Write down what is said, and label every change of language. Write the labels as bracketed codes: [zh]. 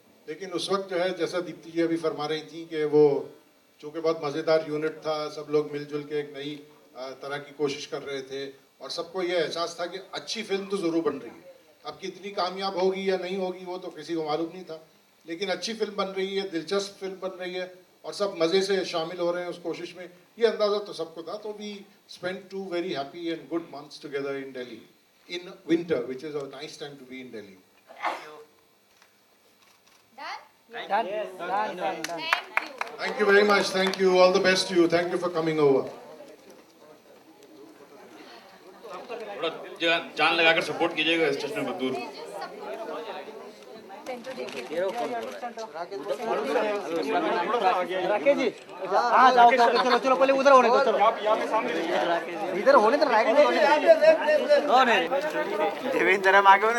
[hi] लेकिन उस वक्त जो है, जैसा दीप्ति जी अभी फरमा रही थी कि वो चूँकि बहुत मज़ेदार यूनिट था, सब लोग मिलजुल के एक नई तरह की कोशिश कर रहे थे और सबको ये एहसास था कि अच्छी फिल्म तो ज़रूर बन रही है. अब कितनी कामयाब होगी या नहीं होगी वो तो किसी को मालूम नहीं था, लेकिन अच्छी फिल्म बन रही है, दिलचस्प फिल्म बन रही है और सब मज़े से शामिल हो रहे हैं उस कोशिश में, ये अंदाज़ा तो सबको था. [en] तो we spend 2 very happy and good months together in Delhi in winter, which is a nice time to be in Delhi. Done? Thank you very much. Thank you. All the best to you. Thank you for coming over. [hi] थोड़ा जान लगाकर support कीजिएगा इस चश्मे को दूर. राकेश जी, हाँ जाओ चलो चलो पहले उधर होने दो. चलो इधर होने तो राइट में होने. देवेंद्र जरा आगे हो ना.